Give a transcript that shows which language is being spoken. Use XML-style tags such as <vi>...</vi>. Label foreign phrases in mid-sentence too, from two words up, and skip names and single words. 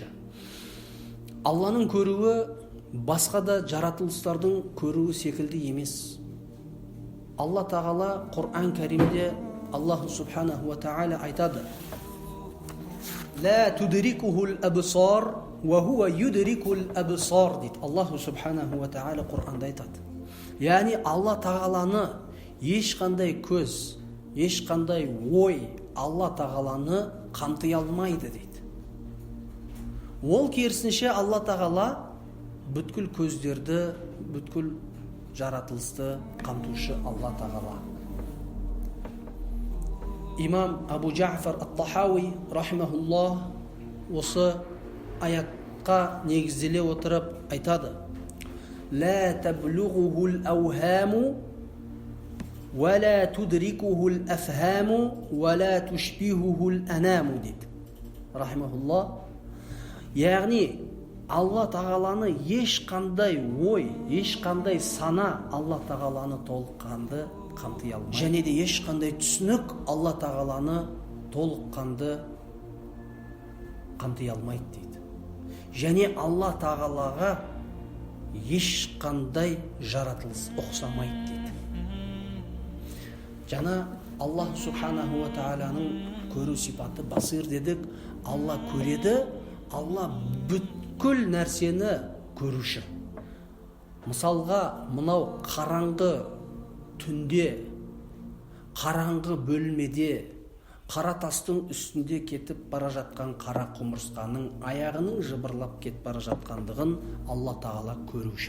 <kk>Алланың көруі басқа да жаратылыстардың көруі секілді емес. Алла Тағала Құр'ан Кәримде</kk> <ar>الله سبحانه وتعالى</ar> <kk>айтады:</kk> <ar>«لا تدركه الأبصار وهو يدرك الأبصار»</ar> <kk>дейді.</kk> <ar>الله سبحانه وتعالى</ar> <kk>Құр'анда айтады. Яғни Алла Тағаланы ешқандай көз, ешқандай ой Алла тағаланы қамти алмайды дейді. Ол керісінше Алла тағала бүткіл көздерді, бүткіл жаратылысты қамтушы Алла тағала. Имам Абу Джафар ат-Тахауи рахимахуллах осы аятқа негізделе отырып айтады:</kk> <ar>لا تبلغه الأوهام ولا تدركه الأفهام ولا تشبهه الأنام дейді рахимахуллах.</ar> <kk>Яғни Алла тағаланы ешқандай ой, ешқандай сана Алла тағаланы толыққанды қамти алмайды. Және де ешқандай түсінік Алла тағаланы толыққанды қамти алмайды дейді. Және Алла тағалаға ешқандай жаратылыс ұқсамайды дейді. Жана</kk> <ar>الله سبحانه وتعالى</ar> <kk>көру сипаты басир дедік. Алла көреді, Алла бүткіл нәрсені көруші. Мысалға, мынау қараңғы түнде, қараңғы бөлмеде, қара тастың үстінде кетіп бара жатқан қара құмырсқаның аяғының жыбырлап кетіп бара жатқандығын Алла тағала көруші.</kk>